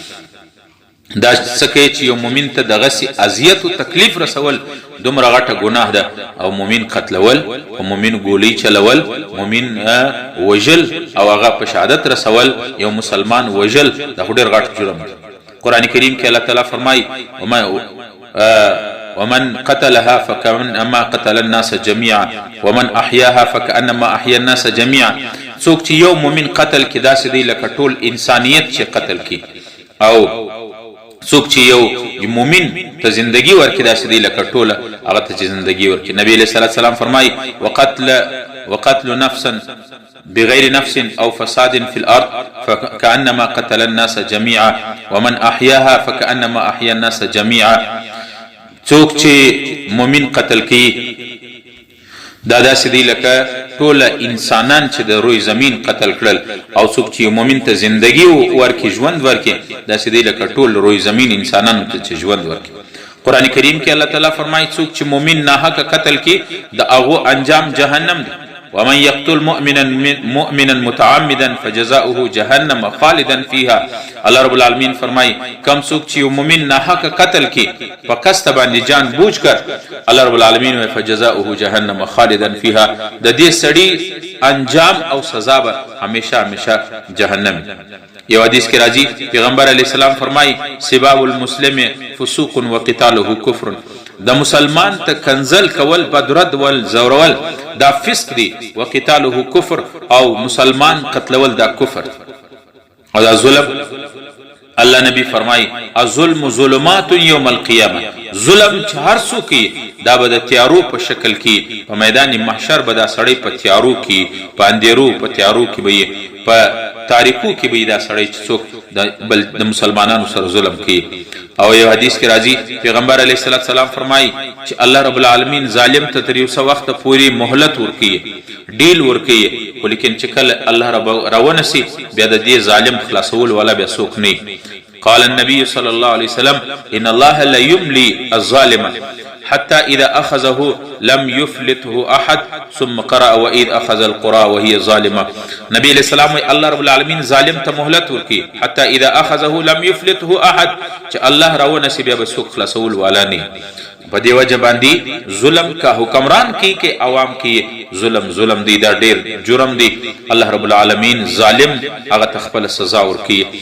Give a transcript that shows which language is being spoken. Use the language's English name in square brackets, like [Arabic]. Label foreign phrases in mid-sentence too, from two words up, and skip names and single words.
[Pashto] دا څه کوي چې یو مؤمن ته دغسې اذیت او تکلیف رسول دومره غټه ګناه ده، او مؤمن قتلول او مؤمن ګولۍ چلول، مؤمن وژل او هغه په شهادت رسول، یو مسلمان وژل دا خو ډېر غټ جرم دی. [Arabic] قرآن کریم کې الله تعالی فرمایي ومن قتلها فكأنما قتل الناس جميعا ومن احياها فكأنما احيا الناس جميعا. [Pashto] څوک چې یو مؤمن قتل کې داسې دی لکه ټول انسانیت چې قتل کی، او څوک چې یو مؤمن ته زندگی ورکړي داسې دی لکه ټوله هغه ته چې زندگی ورکړي. [Arabic] نبی علیه الصلاة والسلام فرمایي وقتل نفسا بغیر نفس او فساد في الارض فكأنما قتل الناس جميعا ومن احياها فكأنما احيا الناس جميعا. [Pashto] څوک چې مؤمن قتل کوي دا داسې دی لکه ټوله انسانان چې د روی زمین قتل کړل، او څوک چې مؤمن ته زندگی ورکړي ژوند ورکړي داسې دی لکه ټول روی زمین انسانانو ته چې ژوند ورکړي. قرآن کریم کې الله تعالی فرمایي څوک چې مؤمن ناحق قتل کې د هغه انجام جهنم دی. [Arabic] ومن يقتل مؤمنا متعمدا فجزاؤه جهنم خالدا فيها. [Pashto] الله رب العالمین فرمایي کم څوک چې مؤمن ناحق قتل کې په قصد باندې [Urdu] جان بوجھ کر، [Pashto] الله رب العالمین وایي [Arabic] فجزاؤه جهنم خالدا فيها، [Pashto] د دې سړي انجام او سزا به همیشه همیشه جهنم. یو حدیث کې راځي پیغمبر علیه السلام فرمایي [Arabic] سباب المسلم فسوق وقتاله کفر. [Pashto] د مسلمان ته کنزل کول، بدرد ول، زورول دا فسق دی، [Arabic] وقتاله کفر، [Pashto] او مسلمان قتلول دا کفر او دا ظلم. الله نبی فرمای [Arabic] الظلم ظلمات یوم القیامه، [Pashto] ظلم چې هر څوک کوي دا به د تیارو په شکل کې په میدان محشر به دا سړی په تیارو کې، په اندېرو په تیارو کې به په تاریکو کې به دا سړی چې څوک د مسلمانانو سره ظلم کوي. او یو حدیث کې راځي پیغمبر علیه السلام فرمایي چې الله رب العالمین ظالم ته تر یو څه وخت پورې مهلت ورکوي، ډیل ورکوي، خو لیکن چې کله الله رب راونسي بیا د دې ظالم خلاصول والا بیا څوک نه. [Arabic] قال النبي صلى الله عليه وسلم ان الله لا يملي الظالم حتى اذا اخذه لم يفلته احد ثم قرأ واذ اخذ القرى وهي ظالمه. [Pashto] نبی علیہ السلام الله رب العالمین ظالم ته مهلت ورکي [Arabic] حتى اذا اخذه لم يفلته احد، [Pashto] چې الله راونسي بیا به څوک خلاصول والا نه. په دې وجه باندې ظلم [Urdu] کا حکمران کی عوام کی ظلم [Pashto] دی، دا ډیر جرم دی. الله رب العالمین ظالم هغه تخپل سزا ورکي.